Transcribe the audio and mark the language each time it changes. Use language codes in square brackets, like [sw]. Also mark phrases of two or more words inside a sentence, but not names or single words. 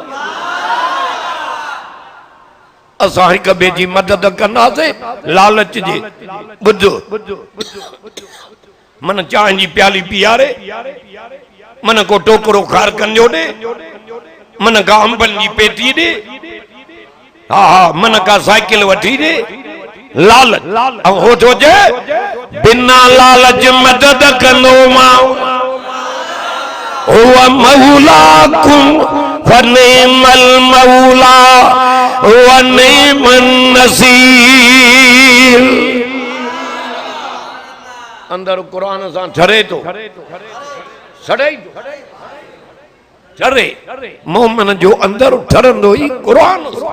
[sd] असां हिक ॿिए जी मदद कंदासीं लालच जे। ॿुध मन चांहि जी प्याली पीआरे मन को टोकरो खारकनि जो ॾे मन का अंबनि जी पेटी ॾे हा मन का साइकिल वठी दे लालच हो तो जे बिना लालच मदद कंदो मां [ar] هو مولاكم فنعم المولى ونعم النصير. [sd] अंदर कुरान सां ठरे तो सड़े ठरे मोमिन जो अंदर ठरंदो ई कुरान सां।